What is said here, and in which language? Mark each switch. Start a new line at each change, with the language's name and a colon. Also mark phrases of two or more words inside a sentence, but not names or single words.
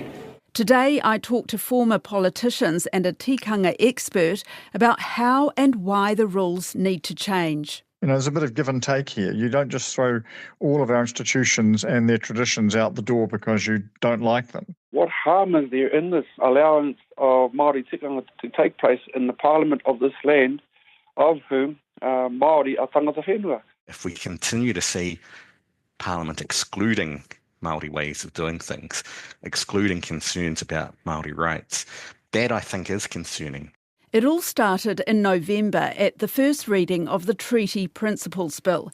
English: Today, I talked to former politicians and a tikanga expert about how and why the rules need to change. There's a bit of give and take here. You don't just throw all of our institutions and their traditions out the door because you don't like them. What harm is there in this allowance of Māori tikanga to take place in the Parliament of this land, of whom Māori are
Māori: tangata whenua?
English: If we continue to see Parliament excluding Māori ways of doing things, excluding concerns about Māori rights, that I think is concerning. It all started in November at the first reading of the Treaty Principles Bill.